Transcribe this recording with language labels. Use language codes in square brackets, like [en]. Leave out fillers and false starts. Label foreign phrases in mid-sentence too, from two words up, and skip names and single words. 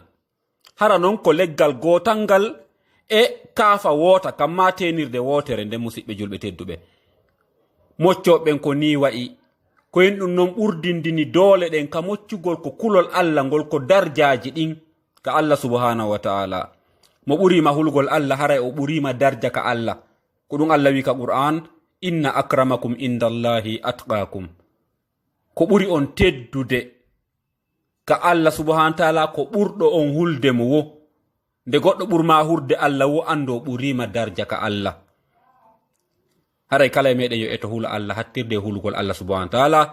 [ff] Hara non ko leggal gotal ngal e kaafa woota kam ma tenirde wotere nden musidɓe julɓe tedduɓe. Moccoɓen ko ni wa'i ko en ɗum non ɓurdindini doole ɗen ka moccugol ko kulol Allah ngol ko darjaji ɗin ka Allah [ar] سبحانه وتعالى. [ff] Mo ɓurima hulgol Allah haray o ɓurima darja ka Allah. Ko ɗum Allah wi ka Qur'an, [ar] إن أكرمكم عند الله أتقاكم. [ff] Ko ɓuri on teddude ka Allah [ar] سبحانه وتعالى [ff] ko ɓurɗo on hulde mo wo. Nde goɗɗo ɓurma hurde Allah wo ando ɓurima darja ka Allah. Haray kala meɗen yo eto hula Allah hattirde hulgol Allah [ar] سبحانه وتعالى.